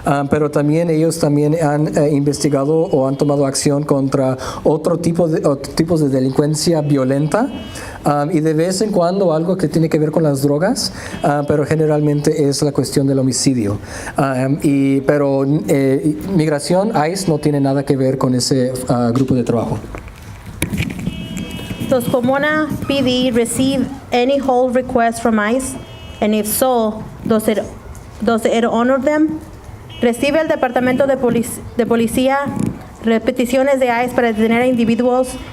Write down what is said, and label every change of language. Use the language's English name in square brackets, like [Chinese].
[Spanish] Pero también ellos también han investigado o han tomado acción contra otros tipos de delincuencia violenta y de vez en cuando algo que tiene que ver con las drogas, pero generalmente es la cuestión del homicidio. Pero migración, ICE, no tiene nada que ver con ese grupo de trabajo. [English] Does Pomona PD receive any hold requests from ICE? And if so, does it honor them? [Spanish] ¿Recibe el Departamento de Policía peticiones de ICE para detener a individuos?